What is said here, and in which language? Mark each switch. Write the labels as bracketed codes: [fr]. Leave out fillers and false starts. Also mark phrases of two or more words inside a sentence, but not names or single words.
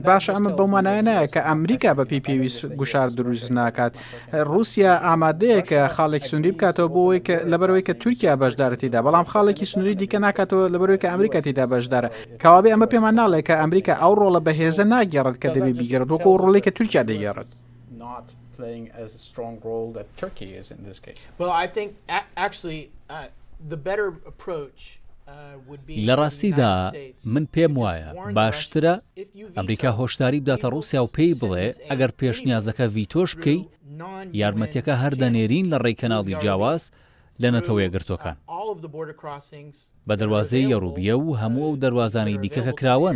[ckb] باشە ئەمە بەمانایە نایە کە ئەمریکا بەپی پێویست گوشار دروست ناکات. رووسیا ئامادەیە کە خاڵێکی سنووری بکاتەوە بۆەوەی کە لەبەرەوەی کە تورکیا بەشدارەتیدا، بەڵام خاڵێکی سنووری دیکە ناکاتەوە لەبەرەوەی کە ئەمریکا تێدا بەشدارە. کەوابێ ئەمە پێمان ناڵێ کە ئەمریکا ئەو ڕۆڵە بەهێزە ناگێڕێت کە دەبێ بیگەڕێت وەکو ڕۆڵی کە تورکیا دەیگێڕێت. [en] playing as a strong role that Turkey is in this case. Well, I think actually the better approach [ckb] لە ڕاستیدا من پێم وایە باشترە ئەمریکا هۆشداری بداتە رووسیا و پێی بڵێ ئەگەر پێشنیازەکە ڤیتۆش بکەی یارمەتیەکە هەردەنێرین لە ڕێی کەناڵی جیاواز لە نەتەوەیەگرتوەکان بە دەواازەی یەروبیە و هەموو ئەو دەواازانەی دیکە کە کراون.